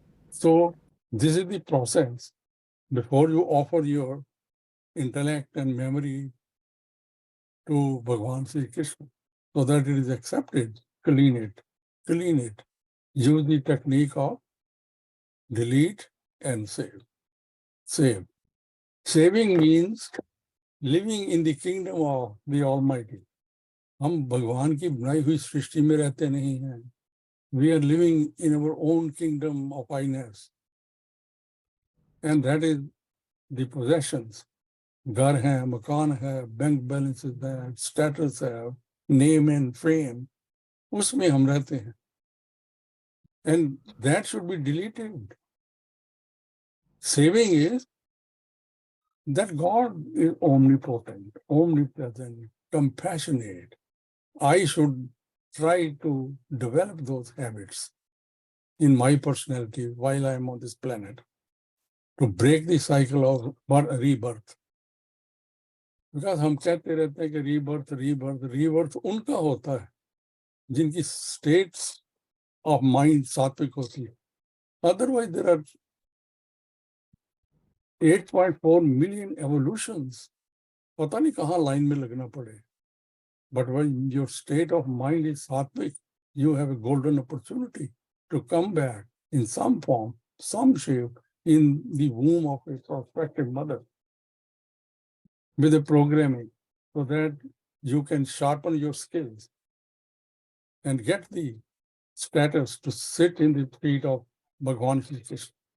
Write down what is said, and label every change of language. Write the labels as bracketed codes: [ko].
[en] So this is the process before you offer your intellect and memory to Bhagwan Sri Krishna so that it is accepted. Clean it, clean it. Use the technique of delete and save. Save. Saving means living in the kingdom of the Almighty. [hi] हम भगवान की बनाई हुई सृष्टि में रहते नहीं हैं. [en] We are living in our own kingdom of I-ness. And that is the possessions. [hi] घर है, मकान है, बैंक बैलेंसेस है, स्टेटस है, [en] name and fame, [hi] उसमें हम रहते हैं. [en] And that should be deleted. Saving is that God is omnipotent, omnipresent, compassionate. I should try to develop those habits in my personality while I am on this planet to break the cycle of rebirth. [hi] Because हम कहते रहते हैं कि rebirth, rebirth, rebirth उनका होता है जिनकी [en] states of mind [hi] सात्विक होती है. [en] Otherwise, there are 8.4 million evolutions. [hi] पता नहीं कहाँ line में लगना पड़े. [en] But when your state of mind is sattvic, you have a golden opportunity to come back in some form, some shape, in the womb of a prospective mother with a programming so that you can sharpen your skills and get the status to sit in the feet of Bhagwan Shri Krishna.